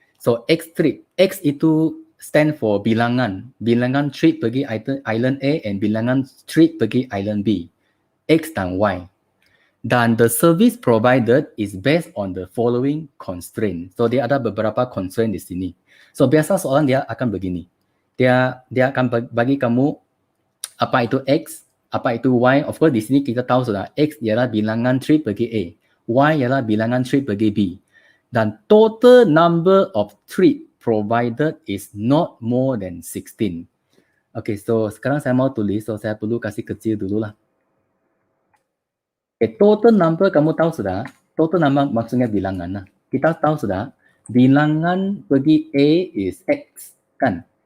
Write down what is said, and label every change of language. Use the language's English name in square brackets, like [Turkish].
[English] So X trip, X itu stand for bilangan. [Malay] Bilangan trip pergi island A and bilangan trip pergi island B. X dan Y. [English] Dan the service provided is based on the following constraint. [Malay] So dia ada beberapa constraint di sini. So biasa soalan dia akan begini. Dia akan bagi kamu apa itu X, apa itu Y. Of course di sini kita tahu sudah X ialah bilangan trip pergi A. Y ialah bilangan trip pergi B. [English] Dan total number of trip provided is not more than 16. [Malay] Okay, so sekarang saya mau tulis, so saya perlu kasih kecil dulu lah. Okay, total number kamu tahu sudah, total number maksudnya bilangan lah. Kita tahu sudah, bilangan pergi A is X, kan?